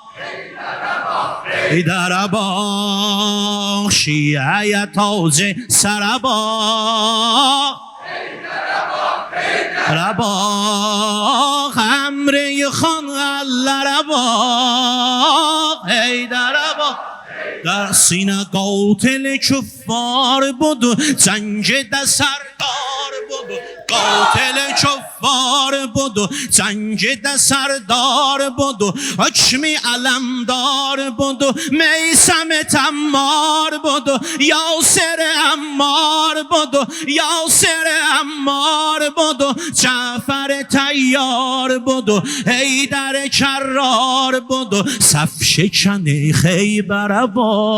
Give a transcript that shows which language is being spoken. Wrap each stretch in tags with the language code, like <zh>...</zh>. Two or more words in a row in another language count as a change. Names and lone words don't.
<az>Heydərə bax, şiə-yə tac-ı sərə bax. Heydərə bax, əmr-i yıxan əllərə bax, Heydərə bax.</az> <fa>در سینه قاتل کفار بود جنگ ده سردار بود قاتل کفار بود جنگ ده سردار بود حکمی علمدار بود میسم تمار بود یاسر عمار بود یاسر عمار بود جعفر تیار بود حیدر کرار بود صف شکن خیبر باغ</fa>